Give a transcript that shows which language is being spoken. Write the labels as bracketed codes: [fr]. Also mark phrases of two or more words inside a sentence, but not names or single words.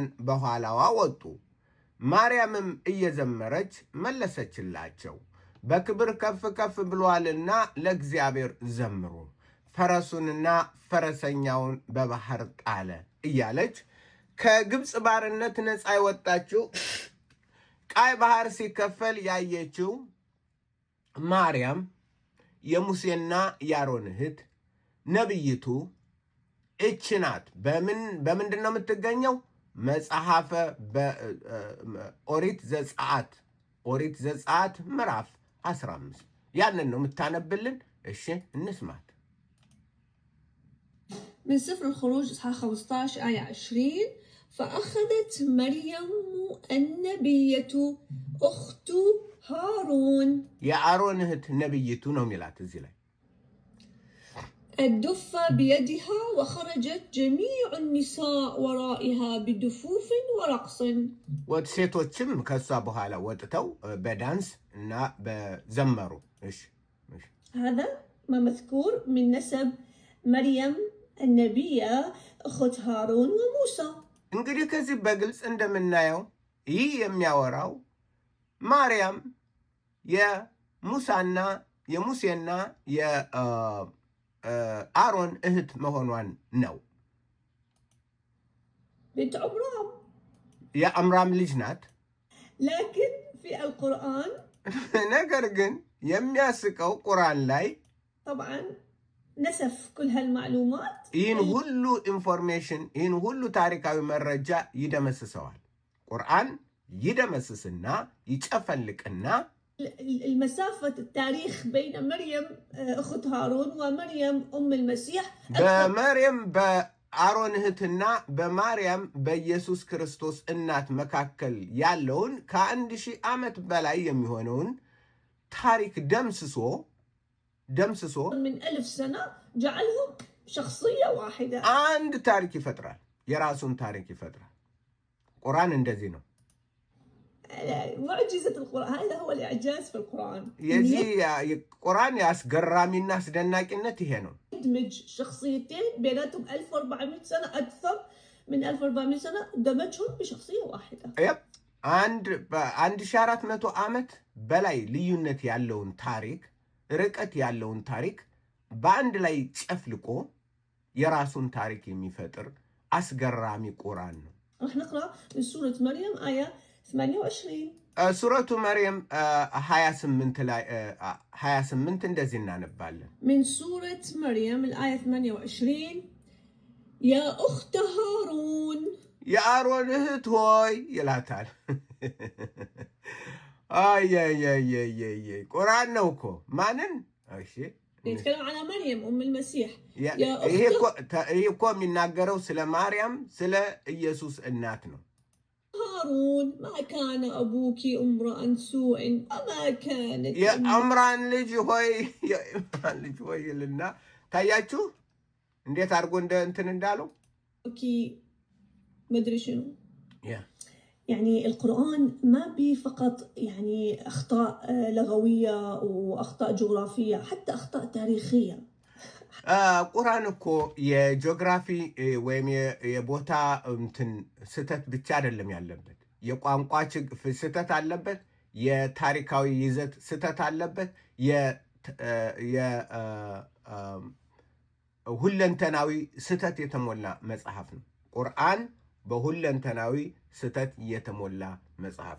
[am] በኋላዋ ወጡ። ማርያምም እየዘመረች መለሰችላቸው፣ በክብር ከፍ ከፍ ብሏልና ለእግዚአብሔር ዘምሩ፣ ፈረሱንና ፈረሰኛውን በባህር ጣለ እያለች ከግብፅ ባርነት ነፃ የወጣችው ቀይ ባህር ሲከፈል ያየችው ማርያም የሙሴና የአሮን እህት ነብይቱ እች ናት። በምንድን ነው የምትገኘው? መጽሐፈ ኦሪት ዘጸአት ምዕራፍ 15 ያንን ነው የምታነብልን። እሺ እንስማት። [ar] من سفر الخروج إصحاح 15 آية 20. فأخذت مريم النبية أخت هارون. يا هارون هت نبيتو نو ميلات الزلاي. الدفة بيدها وخرجت جميع النساء ورائها بدفوف ورقص. [am] ሴቶችም ከሷ በኋላ ወጥተው በዳንስ እና በዘመሩ። [ar] هذا ما مذكور من نسب مريم النبية أخت هارون وموسى. [am] እንግዲህ ከዚህ በግልጽ እንደምናየው ይህ የሚያወራው ማርያም የሙሴና የአሮን እህት መሆኗን ነው። [ar] بنت عمران. [am] የአምራም ልጅ ናት። [ar] لكن في القرآن [am] ነገር ግን የሚያስቀው ቁርአን ላይ [ar] طبعا نسف كل هالمعلومات. [am] ይህን ሁሉ ኢንፎርሜሽን ይህን ሁሉ ታሪካዊ መረጃ ይደመስሰዋል። ቁርአን ይደመስስና ይጨፈልቅና [ar] المسافة التاريخ بين مريم أخت هارون ومريم أم المسيح [am] በመርየም በአሮን እህትና በማርያም በኢየሱስ ክርስቶስ እናት መካከል ያለውን ከ1000 ዓመት በላይ የሚሆነውን ታሪክ ደምስሶ [ar] من 1000 سنة جعلهم شخصية واحدة. [am] አንድ ታሪክ ይፈጥራል። የራሱን ታሪክ ይፈጥራል። ቁርአን እንደዚህ ነው። [ar] معجزة القرآن هذا هو الإعجاز في القرآن. [am] የዚህ ቁርአን ያስገራሚና አስደናቂነት ይሄ ነው። [ar] يدمج شخصيتين بيناتهم 1400 سنة أكثر من 1400 سنة دمجهم بشخصية واحدة. [am] በ1400 ዓመት በላይ ልዩነት ያለውን ታሪክ ርቀት ያለውን ታሪክ በአንድ ላይ ጨፍልቆ የራሱን ታሪክ የሚፈጥር አስገራሚ ቁርአን ነው። [ar] راح نقرأ من سورة مريم آية 28. [am] ሱረቱ መርየም 28 እንደዚህ እናነባለን። [ar] من سورة مريم الآية 28 يا أخت هارون [am] የአሮን እህት ሆይ ይላታል። ቁርአን ነው እኮ ማንን? [ar] يتكلم على مريم أم المسيح. [am] ይሄ እኮ የሚናገረው ስለ ማርያም ስለ ኢየሱስ እናት ነው። [ar] هارون ما كان أبوك امرأ سوء وما كانت [am] የአምራን ልጅ ሆይ ይልና ታያችሁ እንዴት አድርጎ እንትን እንዳለው [ar] مدري شنو. يعني القرآن ما بي فقط يعني أخطاء لغوية وأخطاء جغرافية حتى أخطاء تاريخية. [am] ቁርአን እኮ የጂኦግራፊ ወይም የቦታ እንትን ስህተት ብቻ አይደለም ያለበት። የቋንቋ ስህተት አለበት። የታሪካዊ ይዘት ስህተት አለበት። ሁለንተናዊ ስህተት የተሞላ መጽሐፍ ነው ቁርአን። በሁለንተናዊ ስህተት የተሞላ መጽሐፍ